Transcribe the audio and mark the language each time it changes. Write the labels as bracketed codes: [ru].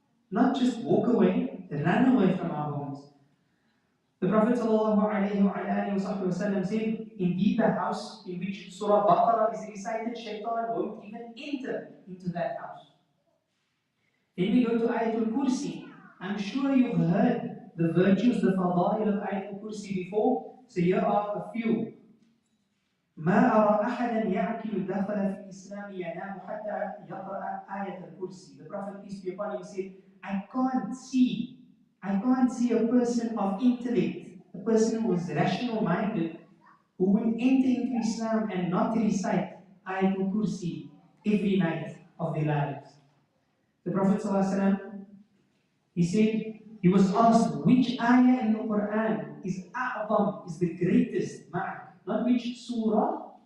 [en] Not just walk away, run away from our homes. The Prophet ﷺ said, indeed the house in which Surah Baqarah is recited, shaitan won't even enter into that house. Then we go to Ayatul Kursi. I'm sure you've heard the virtues, the fadail of Ayatul Kursi before. So here are a few. [ar] ما أرى أحدا يعقل دخل في الإسلام ينام حتى يقرأ آية الكرسي. [en] The Prophet, peace be upon him, said, I can't see a person of intellect, a person who is rational-minded, who will enter into Islam and not recite Ayatul Kursi every night of their lives. The Prophet ﷺ, he said, he was asked which ayah in the Quran is a'zam, is the greatest, not which surah.